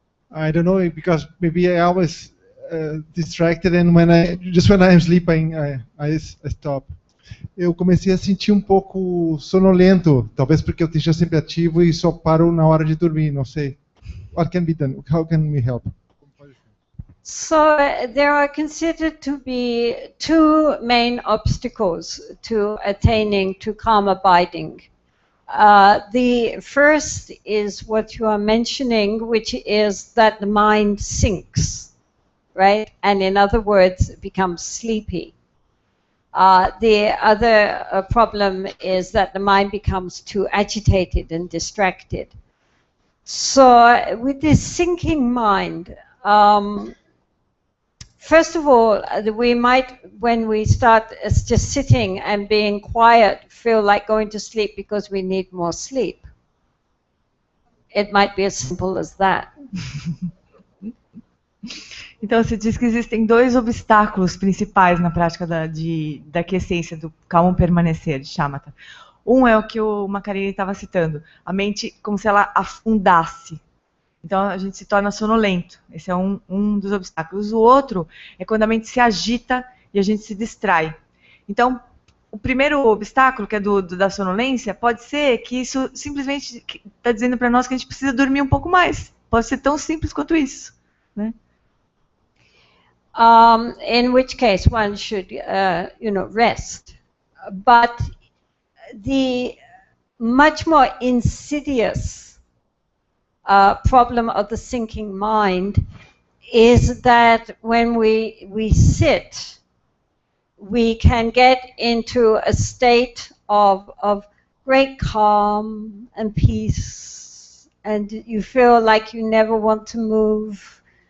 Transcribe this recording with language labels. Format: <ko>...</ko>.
<en>I don't know, because maybe I always distracted, and when I'm sleeping, I stop.</en> <pt>Eu comecei a sentir um pouco sonolento, talvez porque eu esteja sempre ativo e só paro na hora de dormir, não sei.</pt> <en>What can be done? How can we help? So there are considered to be 2 main obstacles to attaining to calm abiding. The first is what you are mentioning, which is that the mind sinks, right? And in other words, it becomes sleepy. The other problem is that the mind becomes too agitated and distracted. So with this sinking mind, first of all, we might, when we start just sitting and being quiet, feel like going to sleep because we need more sleep. It might be as simple as that.</en> <pt>Então, você diz que existem dois obstáculos principais na prática da aquiescência, do calmo permanecer, de shamatha. Um é o que o Macarini estava citando, a mente como se ela afundasse. Então, a gente se torna sonolento. Esse é um dos obstáculos. O outro é quando a mente se agita e a gente se distrai. Então, o primeiro obstáculo, que é da sonolência, pode ser que isso simplesmente está dizendo para nós que a gente precisa dormir um pouco mais. Pode ser tão simples quanto isso, né?</pt> <en>In which case one should, rest. But the much more insidious problem of the sinking mind is that when we sit, we can get into a state of great calm and peace, and you feel like you never want to move.</en>